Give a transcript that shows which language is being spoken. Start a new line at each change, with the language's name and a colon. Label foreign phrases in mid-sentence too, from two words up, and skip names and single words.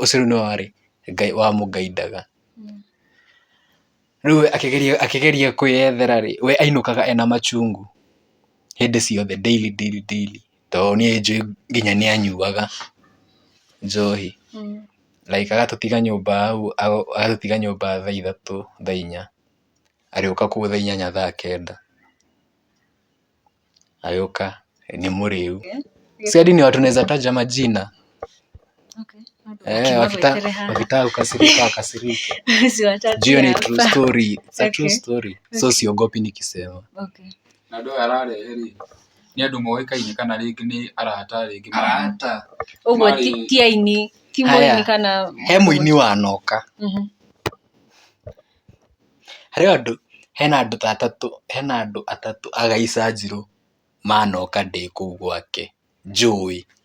Kikuyu: Ũcio rĩu nĩwe warĩ wamũguidaga. Rĩu akĩgeria kwĩyethera rĩ, we ainũkaga ena machungu hĩndĩ ciothe daily, tondũ niĩ njũĩ nginya nĩanyuaga njohi, like agatũtiga nyũmba hau, agatũtiga nyũmba thaa 3 thaa 4, arĩũka kũu thaa 8 thaa 9, agĩũka ni mrĩu.
Swahili: Si hadi ni watu naweza taja majina. Wakitaka kukasirika wakasirike. Jio ni
English: true story. It's a true story.
Swahili: So siogopi nikisema.
Kikuyu: Na ndo ararehe rĩ, nĩ andũ moĩkaine kana rĩngĩ nĩ arata rĩngĩ arata ũguo ti aini, ti mũini kana he mũini wanoka. Hena andũ atatũ agaica njirũ manoka ndĩ kũu gwake njũĩ.